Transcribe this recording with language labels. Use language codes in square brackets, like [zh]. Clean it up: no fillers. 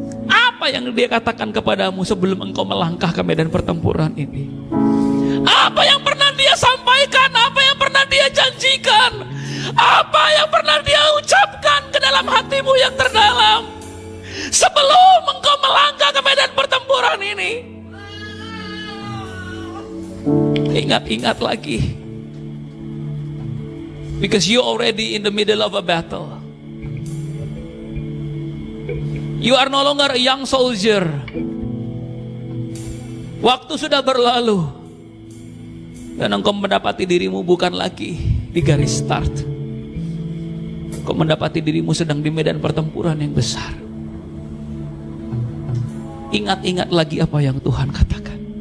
[id] Apa yang dia katakan kepadamu sebelum engkau melangkah ke medan pertempuran ini? Apa yang pernah dia sampaikan? Apa yang pernah dia janjikan? Apa yang pernah dia ucapkan ke dalam hatimu yang terdalam sebelum engkau melangkah ke medan pertempuran ini? Ingat-ingat lagi, [en] because you already in the middle of a battle. You are no longer a young soldier. [id] Waktu sudah berlalu, dan engkau mendapati dirimu bukan lagi di garis start. Engkau mendapati dirimu sedang di medan pertempuran yang besar. Ingat-ingat lagi apa yang Tuhan katakan.